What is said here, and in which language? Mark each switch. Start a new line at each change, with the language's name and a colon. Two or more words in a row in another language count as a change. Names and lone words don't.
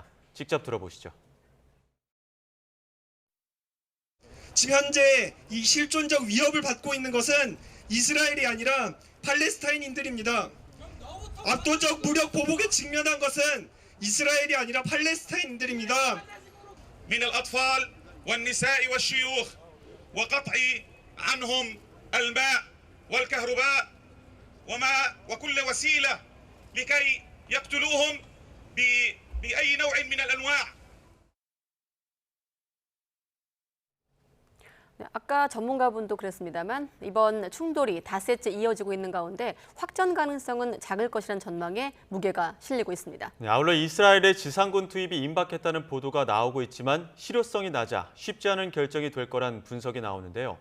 Korean: 직접 들어보시죠. 지금 현재 이 실존적 위협을 받고 있는 것은 이스라엘이 아니라 팔레스타인인들입니다. 압도적 무력 보복에 직면한 것은 이스라엘이 아니라 팔레스타인들입니다.
Arabic: من الأطفال والنساء والشيوخ وقطع عنهم الماء والكهرباء وكل وسيلة لكي يقتلوهم بأي نوع من الأنواع.
Korean: 네, 아까 전문가분도 그랬습니다만 이번 충돌이 닷새째 이어지고 있는 가운데 확전 가능성은 작을 것이라는 전망에 무게가 실리고 있습니다. 네, 아울러 이스라엘의 지상군 투입이 임박했다는 보도가 나오고 있지만 실효성이 낮아 쉽지 않은 결정이 될 거란 분석이 나오는데요.